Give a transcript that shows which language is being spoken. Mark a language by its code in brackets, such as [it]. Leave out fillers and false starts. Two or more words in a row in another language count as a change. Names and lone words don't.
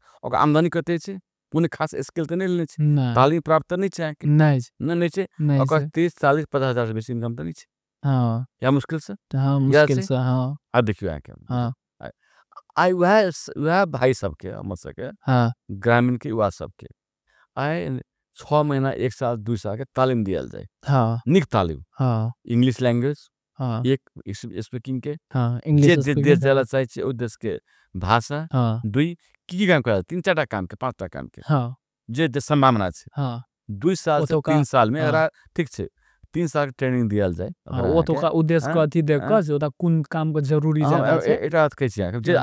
[mai] ओकर आमदनी कते छै, कोनो खास स्किल तऽ नहीं लेने छै, नहीं तालीम प्राप्त नहीं छै अहाँके, नहीं नहीं छै, नहीं ओकर से 30 40 50 हजार से बेसी इनकम तऽ नहीं छै, हाँ या मुश्किल से हाँ या मुश्किल छै। से हाँ आ देखियो अहाँके हाँ आई वह भाई सबके हमर सबके हाँ ग्रामीण के युवा सबके आई 6 महीना 1 साल 2 साल के तालीम दियल जाए, हाँ निक तालीम, हाँ [en] English language [mai] हाँ एक स्पीकिंग के, हाँ जे इंग्लिश जे देश स्पीकिंग जाला चाहे छै ओ देश के भाषा, हाँ 2 की काम करे, 3 4टा काम के 5टा काम के, हाँ जे संभावना छै, हाँ 2 साल से ओतुका 3 साल में हाँ अगर ठीक छै 3 साल के ट्रेनिंग दियल जाए हाँ ओकरा ओतुका अहाँके, उद्देश्य के अथी देख के से ओता कोन काम के जरूरी ज्यादा छै। एटा बात कहै छी अहाँके, जे